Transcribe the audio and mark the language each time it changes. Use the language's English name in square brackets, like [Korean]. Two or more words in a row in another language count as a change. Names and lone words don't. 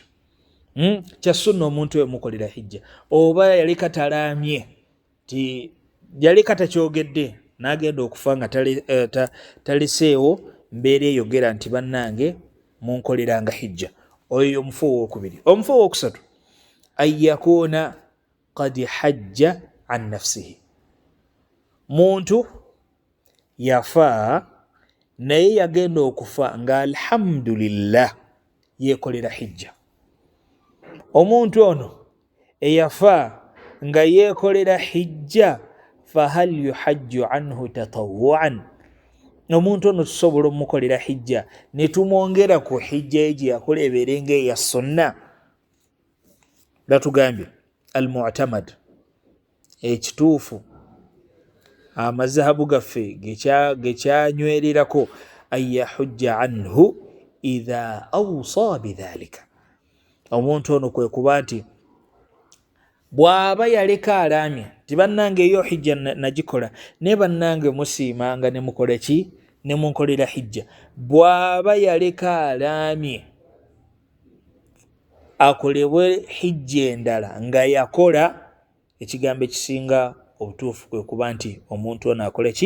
[Ganda] Kya sunna omuntu we mukolera hijja. Oba yaleka talaamye ti yaleka takyogedde n'agenda okufa nga taleseewo mbeera eyogera nti bannange munkoleranga hijja, oyo omufu owokubiri. Omufu owokusatu [Arabic] أن يكون قد حج عن نفسه, [Ganda] muntu yafa naye yagenda okufa nga alhamdulillah yeekolera hijja. Omuntu ono eyafa nga yeekolera hijja [Arabic] فهل يحج عنه تطوعا, [Ganda] omuntu ono tusobola omukolera hijja ne tumwongera ku hijja ye gye yakola ebeere ng'eya sunna? Batugambye almu'tamad, ekituufu, amazhabu gaffe gekyanywererako, [Arabic] أن يحج عنه إذا أوصى بذلك. [Ganda] Omuntu ono kwe kuba nti bw'aba yaleka alaamye ti bannange eyo hijja nagikola, ne bannange musiimanga ne mukola ki? Ne munkolera hijja. Bw'aba yaleka alaamye akolebwe hijja endala nga yakola, ekigambo ekisinga obutuufu kwe kuba nti omuntu ono akola ki?